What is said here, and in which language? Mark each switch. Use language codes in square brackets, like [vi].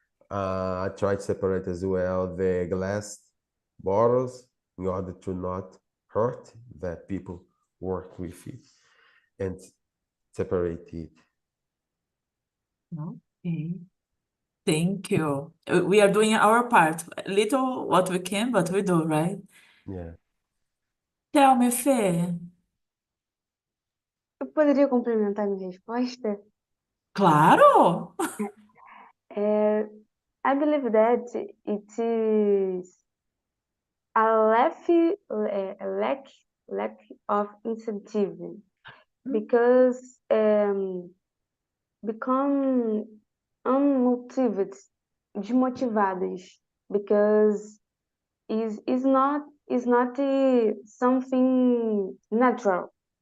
[en] I try to separate as well the glass bottles in order to not hurt the people work with it and separate it. Okay. Thank you. We are doing our part. Little what we can, but we do, right? Yeah. Tell me, Fê. [pt] Eu poderia complementar minha resposta? Claro! [en] I believe that it is a lack of incentive because become unmotivated, [pt] desmotivadas, [en] because is not something natural.